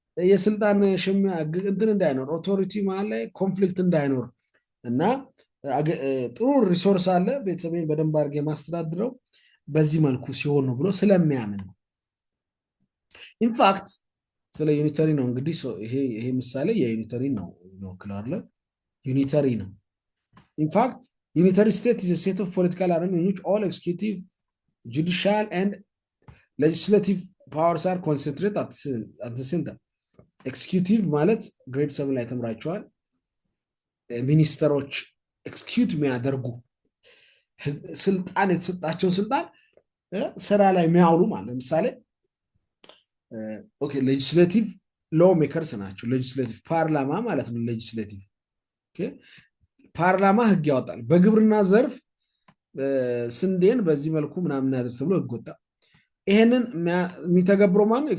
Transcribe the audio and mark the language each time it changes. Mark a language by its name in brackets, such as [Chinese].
[Amharic] የስልጣን ሽሚያ እንትን እንዳይኖር ኦቶሪቲ ማለት ላይ ኮንፍሊክት እንዳይኖር እና ጥሩ ሪሶርስ አለ ቤተሰቤን በደንብ አድርጌ ማስተዳድረው በዚህ መልኩ ሲሆን ነው ብሎ ስለሚያምን ነው። ኢንፋክት ስለ ዩኒተሪ ነው እንግዲህ ይሄ ምሳሌ የዩኒተሪ ነው ይወክላል አይደል? ዩኒተሪ ነው። ኢንፋክት [English] ዩኒተሪ ስቴት is a set of political arrangements in which all executive, judicial and legislative powers are concentrated at the center. [Amharic] ኤክስኪዩቲቭ ማለት ግሬድ 7 ላይ ተምራቸዋል። ሚኒስተሮች ኤክስኪዩት የሚያደርጉ ስልጣን የተሰጣቸው ስልጣን ስራ ላይ የሚያውሉ ማለት ለምሳሌ ኦኬ ሌጂስሌቲቭ ሎ ሜከርስ ናቸው። ሌጂስሌቲቭ ፓርላማ ማለት ነው። ሌጂስሌቲቭ ኦኬ ፓርላማ ህግ ያወጣል። በግብርና ዘርፍ ስንዴን በዚህ መልኩ ምናምን ያደርግ ተብሎ ህግ ወጣ። ይሄንን የሚተገብረው ማነው?